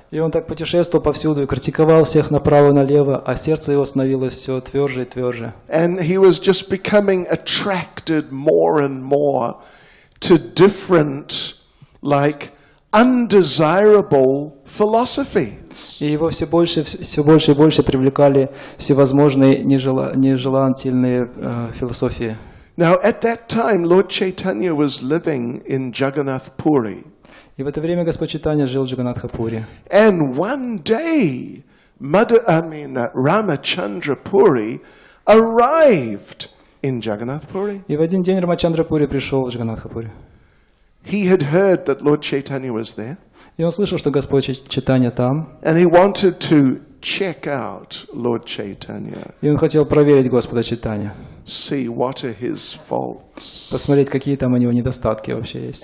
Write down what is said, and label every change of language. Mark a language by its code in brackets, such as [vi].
[ru] И он так путешествовал повсюду и критиковал всех направо и налево, а сердце его становилось все тверже и тверже. [en] And he was just becoming attracted more and more to different, like, undesirable philosophies. [ru] И его все больше и больше привлекали всевозможные нежелательные философии. [en] Now, at that time, Lord Chaitanya was living in Jagannath Puri. [ru] И в это время Господь Чайтанья жил в Джаганнатха-пури. [en] And one day, Ramachandra Puri arrived in Jagannath Puri. [ru] И в один день Рамачандра-пури пришел в Джаганнатха-пури. [en] He had heard that Lord Chaitanya was there. [ru] И он слышал, что Господь Чайтанья там. [en] And he wanted to check out Lord Chaitanya. [ru] И он хотел проверить Господа Чайтанью. [en] See what are his faults. [ru] Посмотреть, какие там у него недостатки вообще есть.